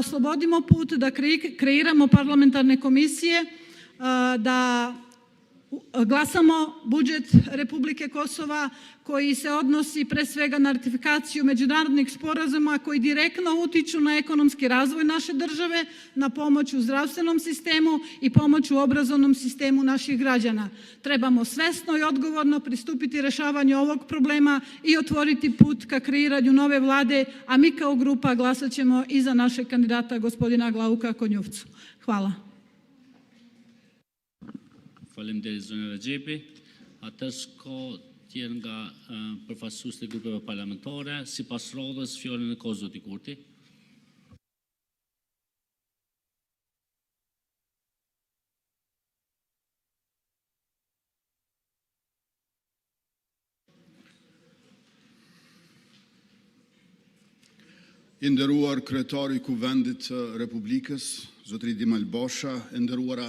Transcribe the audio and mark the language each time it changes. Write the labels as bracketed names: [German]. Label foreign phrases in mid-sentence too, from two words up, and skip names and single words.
[Serbian] oslobodimo put, da kreiramo parlamentarne komisije, da glasamo budžet Republike Kosova koji se odnosi pre svega na ratifikaciju međunarodnih sporazuma koji direktno utiču na ekonomski razvoj naše države, na pomoć u zdravstvenom sistemu i pomoć u obrazovnom sistemu naših građana. Trebamo svesno i odgovorno pristupiti rešavanju ovog problema i otvoriti put ka kreiranju nove vlade, a mi kao grupa glasat ćemo i za našeg kandidata gospodina Glauka Konjufcu. Hvala. [Albanian] Faleminderit zonja Rexhepi. Atëherë ka tjerë nga përfaqësuesit e grupeve parlamentare, sipas rrodhës fjalën e ka zoti Kurti. I nderuar kryetari i Kuvendit të Republikës, zotëri Dimal Basha, e nderuara